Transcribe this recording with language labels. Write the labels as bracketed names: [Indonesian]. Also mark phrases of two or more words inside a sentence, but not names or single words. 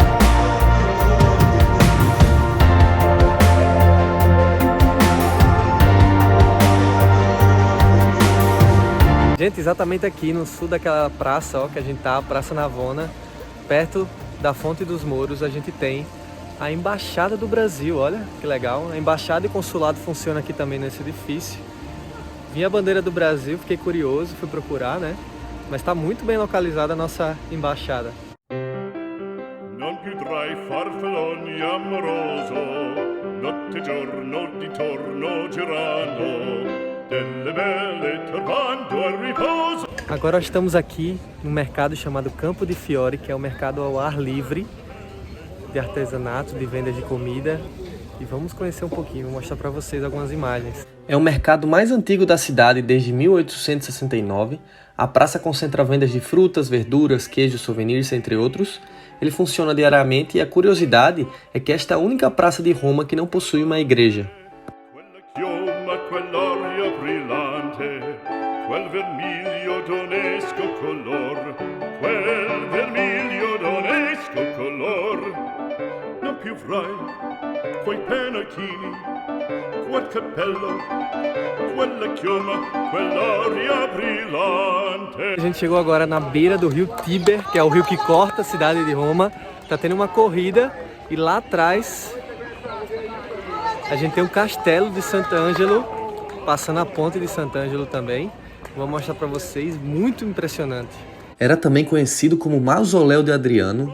[Portuguese] Gente, exatamente aqui no sul daquela praça, ó, que a gente tá, a Praça Navona, perto da Fonte dos Mouros, a gente tem a Embaixada do Brasil. Olha que legal. A Embaixada e Consulado funcionam aqui também nesse edifício. Vi a bandeira do Brasil, fiquei curioso, fui procurar, né? Mas está muito bem localizada a nossa embaixada. [Italian] Non più tra i farfalloni amoroso, notte e giorno di torno girano, delle belle turbando al riposo. [Portuguese] Agora estamos aqui no mercado chamado Campo di Fiori, que é um mercado ao ar livre de artesanato, de venda de comida. E vamos conhecer um pouquinho, vou mostrar para vocês algumas imagens. É o mercado mais antigo da cidade desde 1869. A praça concentra vendas de frutas, verduras, queijos, souvenirs, entre outros. Ele funciona diariamente e a curiosidade é que esta é a única praça de Roma que não possui uma igreja. [Italian] Chioma, quell'aria brillante, quel vermiglio d'onesco color, quel vermiglio d'onesco color. Non più frai quei penachini, quel cappello, quella chioma, quell'aria brillante. [Portuguese] A gente chegou agora na beira do rio Tíber, que é o rio que corta a cidade de Roma. Tá tendo uma corrida e lá atrás a gente tem o castelo de Sant'Angelo, passando a ponte de Sant'Angelo também. Vou mostrar para vocês, muito impressionante. Era também conhecido como Mausoléu de Adriano.